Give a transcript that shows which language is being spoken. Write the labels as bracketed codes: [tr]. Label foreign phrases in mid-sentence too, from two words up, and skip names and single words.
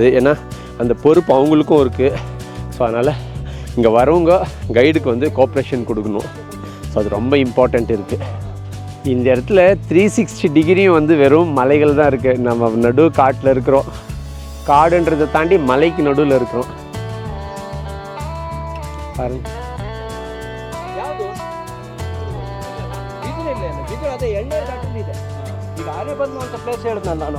[ta] ஏன்னா அந்த பொறுப்பு அவங்களுக்கும் இருக்குது. ஸோ அதனால் இங்கே வரவங்க கைடுக்கு வந்து கோஆப்ரேஷன் கொடுக்கணும். ஸோ அது ரொம்ப இம்பார்ட்டண்ட் இருக்குது. இந்த இடத்துல 360 டிகிரியும் வந்து வெறும் மலைகள் தான் இருக்குது. நம்ம நடு காட்டில் இருக்கிறோம். காடுன்றதை தாண்டி மலைக்கு நடுவில் இருக்கிறோம். பாருங்க, [kn] ಅದೇ ಎಣ್ಣೆ ಘಾಟಿ ಇದೆ. ಈಗ ಆನೆ ಬಂದು ಅಂತ ಪ್ಲೇಸ್ ಹೇಳಿದ್ನ ನಾನು.